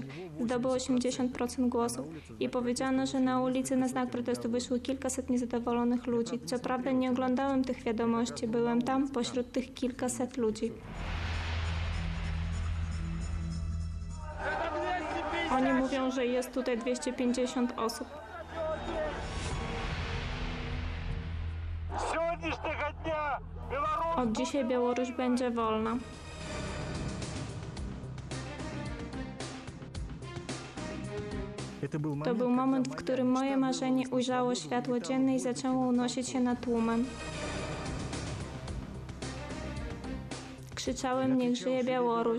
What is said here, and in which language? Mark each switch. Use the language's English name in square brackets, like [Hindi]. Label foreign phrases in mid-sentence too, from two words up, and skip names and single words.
[Polish] Zdobył 80% głosów i powiedziano, że na ulicy na znak protestu wyszło kilkaset niezadowolonych ludzi. Co prawda nie oglądałem tych wiadomości, byłem tam pośród tych kilkaset ludzi. Oni mówią, że jest tutaj 250 osób. [Russian] Сегодняшнего дня Беларусь [Polish] Od dzisiaj Białoruś będzie wolna. To był moment, w którym moje marzenie ujrzało światło dzienne i zaczęło unosić się nad tłumem. Krzyczałem: niech żyje Białoruś!